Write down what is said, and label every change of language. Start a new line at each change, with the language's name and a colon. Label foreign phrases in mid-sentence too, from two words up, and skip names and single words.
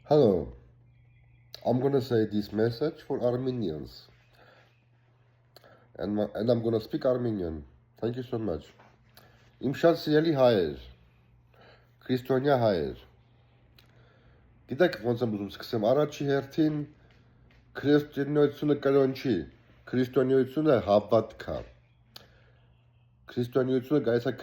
English: Hello, I'm going to say this message for Armenians. And I'm going to speak Armenian. Thank you so much.
Armenian: Իմ շատ սիրելի հայեր, քրիստոնյա հայեր, գիտեք ոնց եմ ուզում սկսեմ, առաջի հերթին քրիստոնեությունը կրոնչի, քրիստոնեությունը հավատքա, քրիստոնեությունը գալիս է